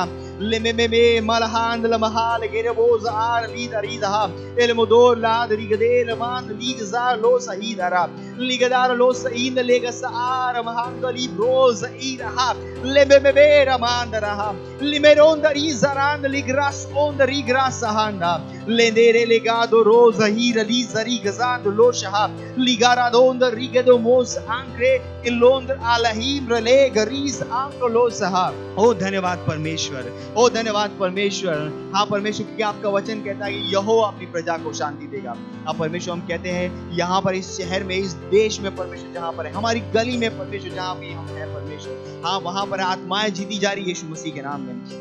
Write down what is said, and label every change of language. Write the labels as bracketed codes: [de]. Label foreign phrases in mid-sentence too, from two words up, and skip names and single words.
[hi] le meme malhand la mahal gere boza ar lidaridaha el modor la ligade la man ligza lo saidara ligadar lo sain lega saar mahangari broza iraha le meme ramandara limeronda izarand ligras on rigrasa handa lendere legado rosa hira lizari gazando lo shahab ligara donda rigado mos ancre il londra ala रीम रले गरीस आंकलो सहा। ओ धन्यवाद परमेश्वर, ओ धन्यवाद परमेश्वर। हाँ परमेश्वर, क्योंकि आपका वचन कहता है कि यहोवा अपनी प्रजा को शांति देगा। हाँ परमेश्वर, हम कहते हैं यहाँ पर इस शहर में, इस देश में परमेश्वर जहाँ पर है, हमारी गली में परमेश्वर जहाँ भी हम हैं परमेश्वर, हाँ वहाँ पर आत्माएं जीती जा रही है यीशु मसीह के नाम में।